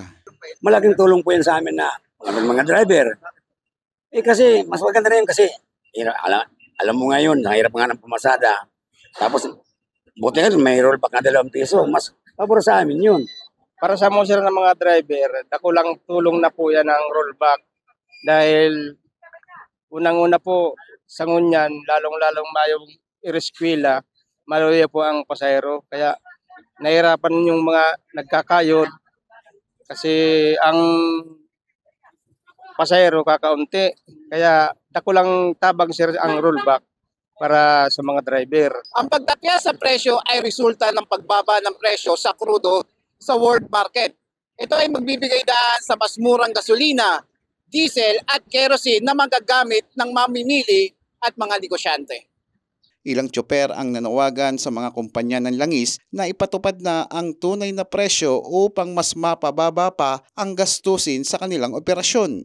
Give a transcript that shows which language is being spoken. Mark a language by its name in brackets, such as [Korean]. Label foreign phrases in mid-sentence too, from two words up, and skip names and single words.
[Filipino] Malaking tulong po yan sa amin na mga driver. Kasi mas maganda rin kasi alam mo ngayon, nahirap nga ng pumasada. Tapos buti nga may rollback na 2 piso, mas pabor sa amin yun. Para sa mga sir ng mga driver, [Bikol] dakulang tulong na po yan ang rollback. Dahil unang-una po sa ngunyan, lalong-lalong mayong ireskwela, maluya po ang pasahero. [Filipino] Kaya nahirapan yung mga nagkakayod kasi ang pasahero kakaunti. [Bikol] Kaya dakulang tabang sir ang rollback para sa mga driver. [Filipino] Ang pagtakya sa presyo ay resulta ng pagbaba ng presyo sa krudo sa [English] world market. [Filipino] Ito ay magbibigay daan sa mas murang gasolina, diesel at kerosene na magagamit ng mamimili at mga negosyante. Ilang tsuper ang nanawagan sa mga kumpanya ng langis na ipatupad na ang tunay na presyo upang mas mapababa pa ang gastusin sa kanilang operasyon.